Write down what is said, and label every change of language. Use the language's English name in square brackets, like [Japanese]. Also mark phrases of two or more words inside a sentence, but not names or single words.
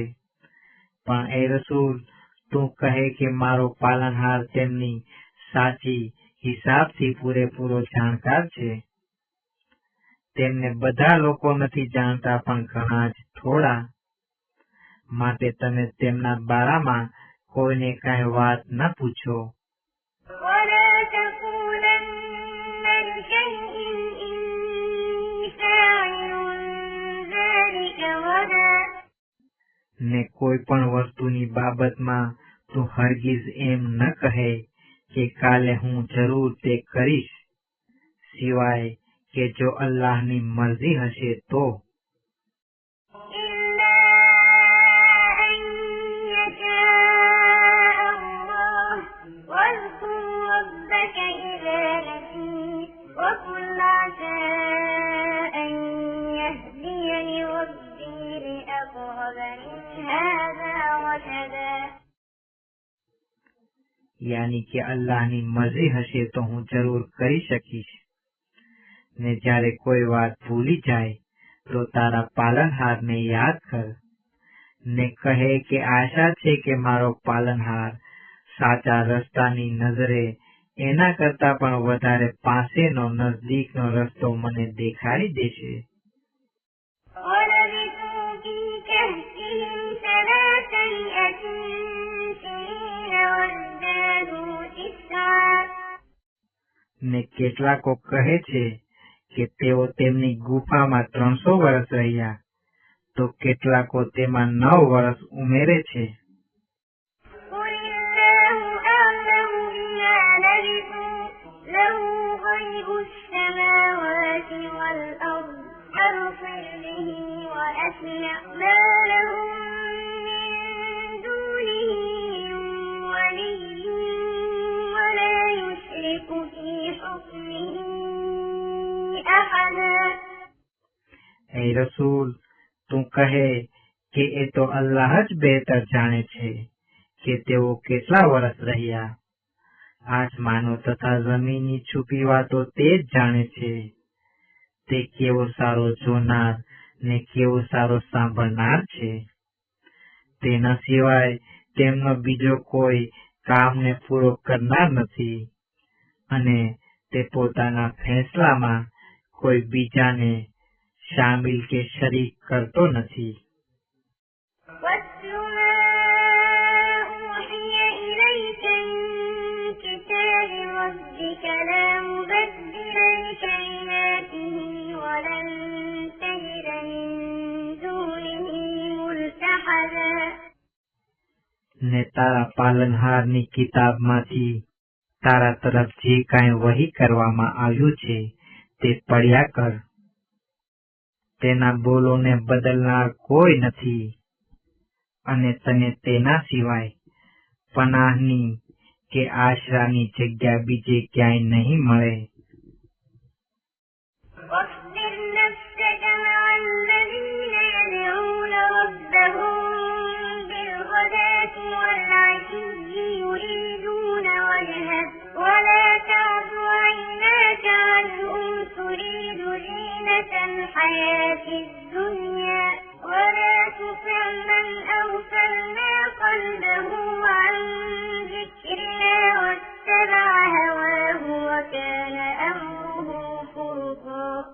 [Gujarati] પણ એ રસૂલ, તું કહે કે મારો પાલનહાર તેમની સાચી હિસાબથી પૂરેપૂરો જાણકાર છે. તેમને બધા લોકો નથી જાણતા, પણ ઘણા જ થોડા. માટે તમે તેમના બારામાં કોઈને કાંઈ વાત ન પૂછો. [Arabic] ولا تقولن لشيء إني فاعل ذلك غدا. [Gujarati] ને કોઈ પણ વસ્તુની બાબતમાં તું હરગીઝ એમ ન કહે કે કાલે હું જરૂર તે કરીશ, સિવાય કે જો અલ્લાહની મરજી હશે તો. [Arabic] إلا أن يشاء الله واذكر ربك إذا نسيت وقل عسى أن يهديني ربي لأقرب من هذا رشدا. [Gujarati] યાની કે અલ્લાહની મરજી હશે તો હું જરૂર કરી શકીશ. ને જ્યારે કોઈ વાત ભૂલી જાય તો તારા પાલનહારને યાદ કર, ને કહે કે આશા છે કે મારો પાલનહાર સાચા રસ્તાની નજરે એના કરતા પણ વધારે પાસેનો નજદીકનો રસ્તો મને દેખાડી દેશે. [Arabic] ولبثوا في كهفهم 300 سنين وازدادوا 9. [Gujarati] ને કેટલાકો કહે છે કે તેઓ તેમની ગુફામાં 300 વર્ષ રહ્યા, તો કેટલાકો તેમાં 9 વર્ષ ઉમેરે છે. [Arabic] قل الله أعلم بما لبثوا له غيب السماوات والأرض أبصر به وأسمع ما لهم من دونه من ولي ولا يشرك في حكمه أحدا. [Gujarati] એ રસૂલ, તું કહે કે એ તો અલ્લાહ જ બહેતર જાણે છે કે તેઓ કેટલા વર્ષ રહ્યા. આસમાનો તથા જમીનની છુપી વાતો તે જ જાણે છે. તે કેવો સારો જોનાર ને કેવો સારો સાંભળનાર છે. તેના સિવાય તેમનો બીજો કોઈ કામને પૂરો કરનાર નથી, અને તે પોતાના ફેંસલામાં કોઈ બીજાને શામિલ કે શરીક કરતો નથી. [Arabic] واتل ما أوحي إليك من كتاب ربك لا مبدل لكلماته ولن تجد من دونه ملتحدا. [Gujarati] ને તારા પાલનહારની કિતાબમાંથી તારા તરફ જે કાંઈ વહી કરવામાં આવ્યું છે તે પડ્યા કર. તેના બોલોને બદલનાર કોઈ નથી, અને તને તેના સિવાય પનાહની કે આશરાની જગ્યા બીજે ક્યાંય નહીં મળે. [Arabic] واصبر نفسك مع الذين يدعون ربهم بالغداة والعشي يريدون وجهه ولا تعد عيناك عنهم تريد زينة الحياة الدنيا ولا تطع من أغفلنا قلبه عن ذكرنا واتبع هواه وكان أمره فرطا.